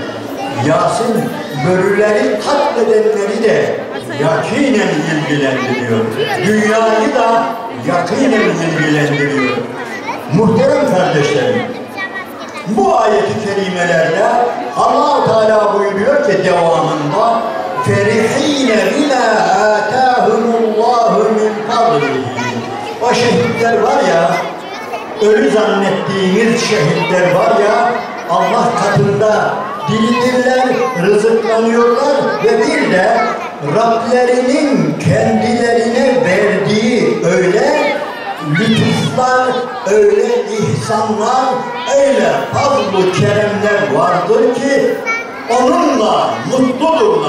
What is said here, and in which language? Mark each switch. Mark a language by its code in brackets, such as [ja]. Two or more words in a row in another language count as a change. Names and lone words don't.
[tr] Yasin börüleri katledenleri de yakinen ilgilendiriyor. Dünyayı da yakinen ilgilendiriyor. Muhterem kardeşlerim, bu ayet-i kerimelerde Allah-u Teala buyuruyor ki devamında [ar] فَرِح۪ينَ بِمَا آتَاهُمُ اللّٰهُ مِنْ فَضْلِهِ. [tr] O şehitler var ya, ölü zannettiğiniz şehitler var ya, Allah katında diridirler, rızıklanıyorlar ve bir de Rablerinin kendilerine verdiği öyle lütuflar, öyle ihsanlar, öyle fazl-ı keremler vardır ki onunla mutludurlar.